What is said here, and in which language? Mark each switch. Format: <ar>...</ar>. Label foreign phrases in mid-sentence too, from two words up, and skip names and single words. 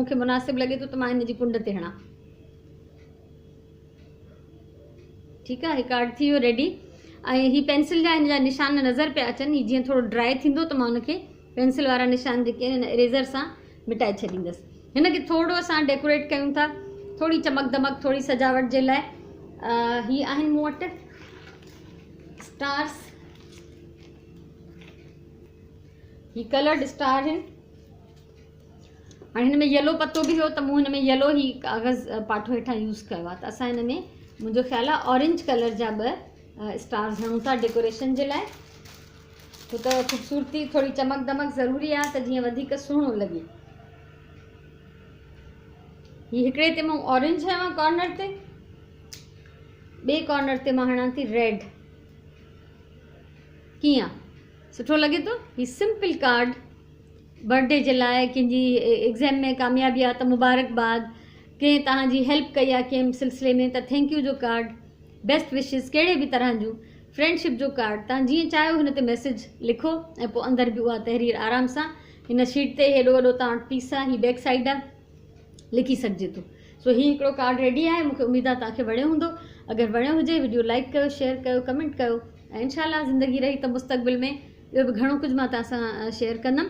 <sd>मूंखे मुनासिबु लॻे थो त मां हिन जी कुंड ते हणां। ठीकु आहे, हीउ कार्ड थी वियो रेडी। ऐं ही पेंसिल जा हिन जा निशान नज़र पिया अचनि। ही जीअं थोरो ड्राई थींदो त मां हुनखे पेंसिल वारा निशान जेके आहिनि हिन इरेज़र सां मिटाए छॾींदसि। हिनखे थोरो असां डेकोरेट कयूं था, थोरी चमक दमक, थोरी सजावट जे लाइ। ही आहिनि मूं वटि स्टार्स, ही</sd> <en>colored star</en> <sd>आहिनि। हाणे हिन में येलो पतो बि हुयो त मूं हिन में येलो ई कागज़ पाठो हेठां यूज़ कयो आहे। त असां हिन में मुंहिंजो ख़्यालु आहे</sd> <en>orange color</en> <sd>जा 2 स्टार्स हणूं था डेकोरेशन जे लाइ, छो त ख़ूबसूरती थोड़ी चमक दमक ज़रूरी आहे त जीअं वधीक सुहिणो लॻे। हीअ हिकिड़े ते मां ऑरेंज हयां कॉर्नर ते, ॿिए कॉर्नर ते मां हणां थी रेड। कीअं सुठो लॻे थो? हीअ</sd> <en>simple card birthday</en> <sd>जे लाइ, कंहिंजी एग्ज़ाम में कामयाबी आहे त मुबारकबाद, कंहिं तव्हांजी हेल्प कई आहे कंहिं सिलसिले में त</sd> <en>thank you</en> <sd>जो कार्ड,</sd> <en>best wishes</en> <sd>कहिड़े बि तरह जूं, फ्रेंडशिप जो कार्ड, तव्हां जीअं चाहियो हिन ते मैसेज लिखो ऐं पोइ अंदरि बि उहा तहरीर आराम सां हिन शीट ते हेॾो वॾो तव्हां वटि पीस आहे, हीअ</sd> <en>back side</en> <sd>आहे, लिखी सघिजे थो। सो हीअ हिकिड़ो कार्ड रेडी आहे। मूंखे उमेद आहे तव्हांखे वणियो हूंदो। अगरि वणियो हुजे विडियो लाइक कयो, शेयर कयो, कमेंट कयो ऐं इनशाला ज़िंदगी रही त मुस्तक़बिल में ॿियो बि घणो कुझु मां तव्हां सां शेयर कंदमि।</sd>